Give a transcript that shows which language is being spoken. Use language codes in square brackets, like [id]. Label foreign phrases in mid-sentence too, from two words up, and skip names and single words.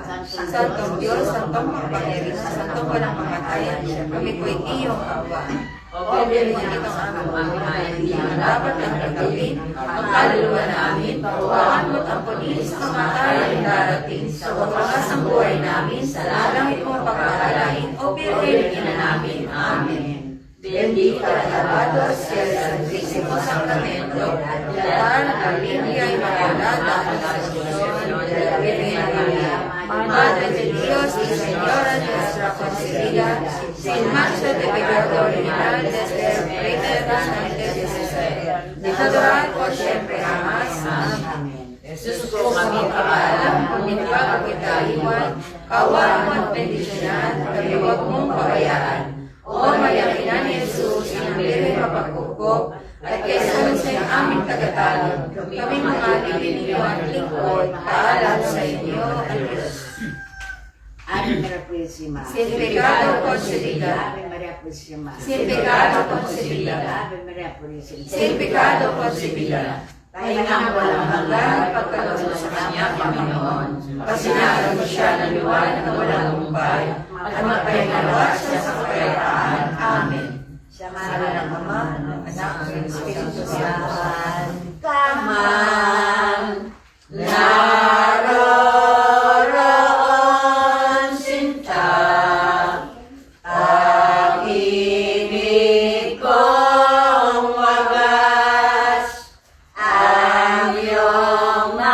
[tl] Santong Diyos, Santong makapangyarihan, Santong walang kamatayan, kami po iyong kaawaan. O Pilihan itong aming mga hindi na dapat ang gagawin, ang kaluluwa namin, paruwakan mo't ampunin sa kamatayan darating, sa wakas ng buhay namin, sa langit mong pagpapalain, o Birhen ina namin. Amen. [es] Bendita alabado sea el Santísimo Sacramento, la Biblia y Inmaculada Concepción de la Virgen María, Madre de Dios y Señora de nuestra concebida, sin mancha de pecado original desde el primer instante de su ser, adorar por siempre jamás. Amén. [tl] Jesús ko kami paalam, kung hindi pa kita iwan, kaawaan mo at bendisyonan, kami huwag mong pabayaan. O mayakinan ni Jesus, ang Birhen mapagkukop, at kay San Jose aming tagatalo, kami mga ninyo at lingkod, paalam sa inyo, ang Diyos. [es] Ave María Purísima. Sin pecado concebida. Ave María Purísima. Sin pecado concebida. Ave María Purísima. Sin pecado concebida. [tl] Kaya nga walang hanggan pagkaloob sa Kanya, Panginoon. Pasinaran mo siya ng liwanag na walang humpay, at magpahingalawa siya sa kapayapaan. Amen. Sa ngalan ng Ama, ng Anak, ng Espiritu Santo. Kaman, naroroon sinta, pag-ibig kong wagas, ang iyong